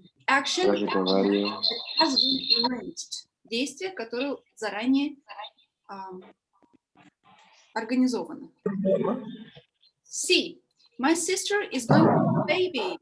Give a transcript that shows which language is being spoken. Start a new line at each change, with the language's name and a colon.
English: Action has been arranged.
Russian: Действие, которое заранее организовано. C.
English: My sister is going to have a baby.